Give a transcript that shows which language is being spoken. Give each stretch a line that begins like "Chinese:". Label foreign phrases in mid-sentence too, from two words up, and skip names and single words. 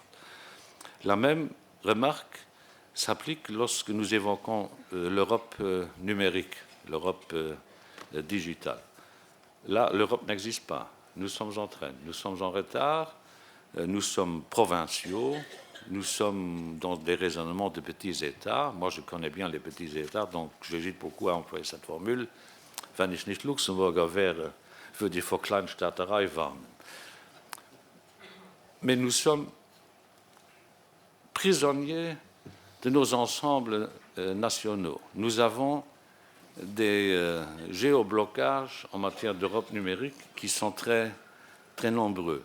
French: La même remarque s'applique lorsque nous évoquons l'Europe numérique, l'Europe digitale. Là, l'Europe n'existe pas. Nous sommes en train, nous sommes en retard, nous sommes provinciaux, nous sommes dans des raisonnements de petits États. Moi, je connais bien les petits États, donc j'hésite beaucoup à employer cette formule.
German: Wenn ich nicht Luxemburger wäre, würde ich vor Kleinstaaterei warnen.
French: Mais nous sommes prisonniers de nos ensembles nationaux. Nous avons des géoblocages en matière d'Europe numérique qui sont très, très nombreux.